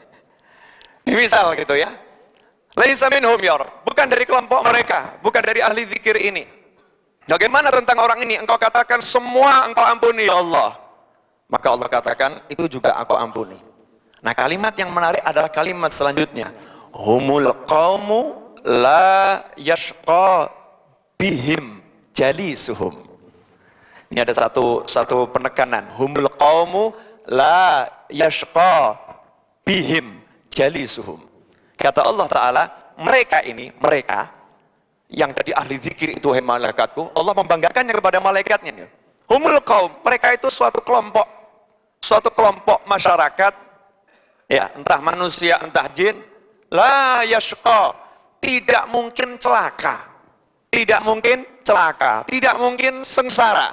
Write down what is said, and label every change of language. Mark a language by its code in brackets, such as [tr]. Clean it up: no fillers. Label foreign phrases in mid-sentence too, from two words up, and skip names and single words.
[id] Misal gitu ya. [ar] ليس منهم يا رب, [id] bukan dari kelompok mereka, bukan dari ahli zikir ini. Bagaimana tentang orang ini? Engkau katakan semua engkau ampuni, ya Allah. Maka Allah katakan, itu juga aku ampuni. Nah, kalimat yang menarik adalah kalimat selanjutnya. [ar] هم القوم لا يشقى بهم جليسهم. [id] Ini ada satu penekanan. [ar] هم القوم لا يشقى بهم جليسهم. [id] Kata Allah Ta'ala, mereka yang jadi ahli zikir itu, hai malaikatku, Allah membanggakannya kepada malaikatnya. [ar] هم القوم, [id] mereka itu suatu kelompok masyarakat, ya, entah manusia, entah jin, [ar] لا يشقى, [id] tidak mungkin celaka, tidak mungkin sengsara.